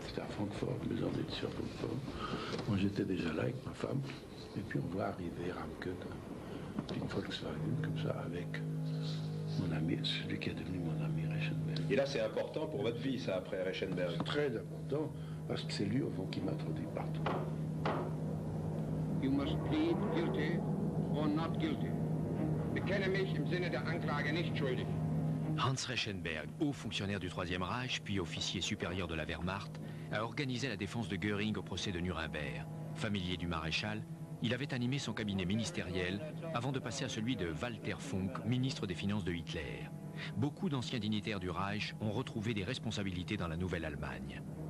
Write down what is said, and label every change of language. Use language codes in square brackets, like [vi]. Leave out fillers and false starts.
[fr] C'était à Francfort, maison d'édition à Francfort. Moi j'étais déjà là avec ma femme. Et puis on voit arriver Ramke dans une Volkswagen comme ça avec mon ami, celui qui est devenu mon ami Reichenberg. Et là c'est important pour votre vie ça après Reichenberg? Très important parce que c'est lui au fond qui m'introduit partout. [en] You must plead guilty or not guilty. [de] Bekenne mich im Sinne der Anklage nicht schuldig. [fr] Hans Reichenberg, haut fonctionnaire du Troisième Reich, puis officier supérieur de la Wehrmacht, a organisé la défense de Göring au procès de Nuremberg. Familier du maréchal, il avait animé son cabinet ministériel avant de passer à celui de Walter Funk, ministre des Finances de Hitler. Beaucoup d'anciens dignitaires du Reich ont retrouvé des responsabilités dans la Nouvelle-Allemagne.